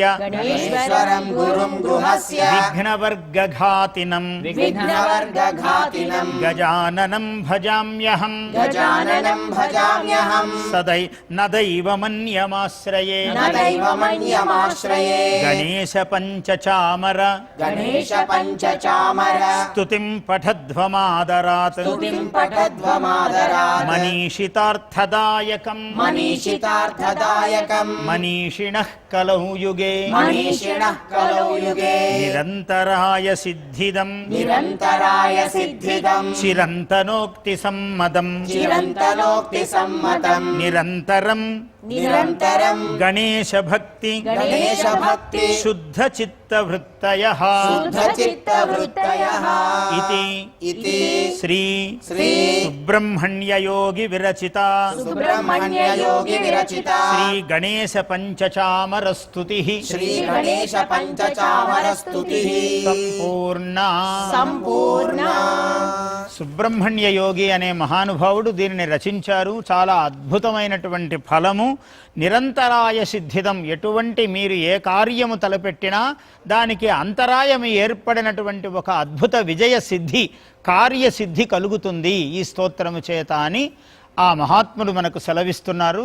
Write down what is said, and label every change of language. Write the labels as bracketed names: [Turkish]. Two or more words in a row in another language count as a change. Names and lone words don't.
[Sanskrit] गणेश्वरं गुरुं गृहस्य విఘ్నవర్గఘాతినం विघ्नवर्गघातिनं గజాననం భజామ్యహం गजाननं भजाम्यहं సదై నదైవమన్యమాశ్రయే न दैवमन्यमाश्रये గణేశ పంచచామర गणेशपञ्चचामर స్తుతిం పఠధ్వమాదరాత్ स्तुतिं पठध्वमादरात् మనీషితార్థదాయకం मनीषितार्थदायकं మనీషిణః కలౌ యుగే मनीषिणः कलौ युगे నిరంతరాయ సిద్ధిదం निरन्तराय सिद्धिदं చిరంతనోక్తి సమ్మతం चिरन्तनोक्तिसम्मतं నిరంతరం निरन्तरं గణేశ భక్తి गणेशभक्ति శుద్ధ చిత్తవృత్తయః शुद्धचित्तवृत्तयः ఇతి శ్రీ श्री సుబ్రహ్మణ్య యోగి విరచిత सुब्रह्मण्ययोगी विरचिता శ్రీ గణేశ పంచచామర స్తుతి श्रीगणेशपञ्चचामरस्तुतिः సంపూర్ణ सम्पूर्णा [Telugu] సుబ్రహ్మణ్య యోగి అనే మహానుభావుడు దీనిని రచించారు. చాలా అద్భుతమైనటువంటి ఫలము. [Sanskrit] నిరంతరాయ సిద్ధిదం, [Telugu] ఎటువంటి మీరు ఏ కార్యము తలపెట్టినా దానికి అంతరాయం ఏర్పడినటువంటి ఒక అద్భుత విజయ సిద్ధి, కార్యసిద్ధి కలుగుతుంది ఈ స్తోత్రము చేత అని ఆ మహాత్ములు మనకు సెలవిస్తున్నారు.